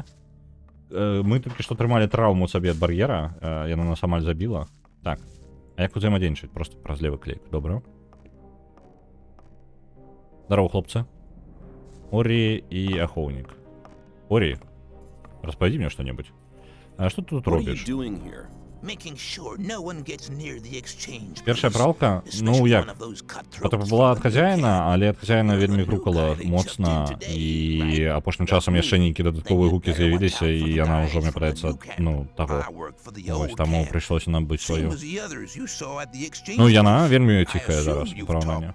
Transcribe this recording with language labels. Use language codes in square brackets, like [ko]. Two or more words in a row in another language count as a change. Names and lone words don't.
[be] Мы толькі што трымалі траўму сабе ад бар'ера, яна нас амаль забіла. Так, а як узаемадзейнічаць? Просто праз левы клік, добра. Здарово, хлопцы. Орі і ахоўнік. Орі, распавядзі мне што-небудзь. А што ты тут [en] What are you [be] робіш? [en] doing here? [be] Першая пралка, ну як, была ад хазяіна, але ад хазяіна вельмі грукала моцна, і апошнім часам яшчэ нейкія дадатковыя гукі з'явіліся, і яна ўжо, мне падаецца, ну, таго. Вось таму прыйшлося нам быць сваю. Ну, яна вельмі ціхая зараз, у параўнанні.